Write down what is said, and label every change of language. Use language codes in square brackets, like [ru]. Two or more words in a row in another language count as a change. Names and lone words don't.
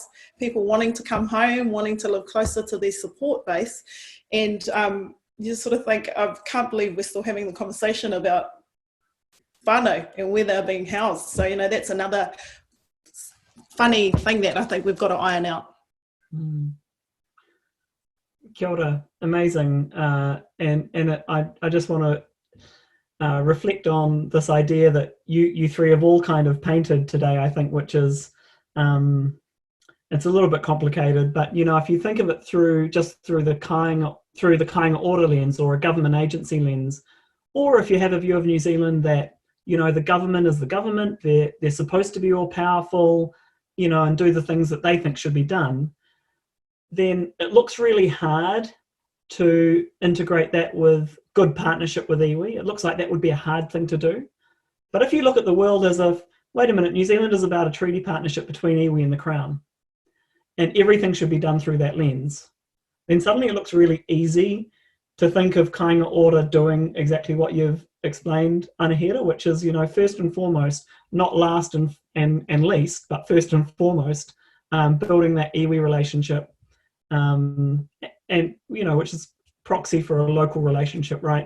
[en] People wanting to come home, wanting to live closer to their support base. And you just sort of think, I can't believe we're still having the conversation about whānau and where they're being housed. So, that's another funny thing that I think we've got to iron out. [mi] Kia ora, [en] amazing. I just want to reflect on this idea that you three have all kind of painted today, I think, which is, it's a little bit complicated, but if you think of it through the kāinga ora lens or a government agency lens, or if you have a view of New Zealand that the government is the government, they're supposed to be all powerful, and do the things that they think should be done, then it looks really hard to integrate that with good partnership with iwi. It looks like that would be a hard thing to do. But if you look at the world as if, wait a minute, New Zealand is about a treaty partnership between iwi and the Crown, and everything should be done through that lens, then suddenly it looks really easy to think of kāinga ora doing exactly what you've explained, Anahera, which is, first and foremost, not last and least, but first and foremost, building that iwi relationship, and which is proxy for a local relationship, right?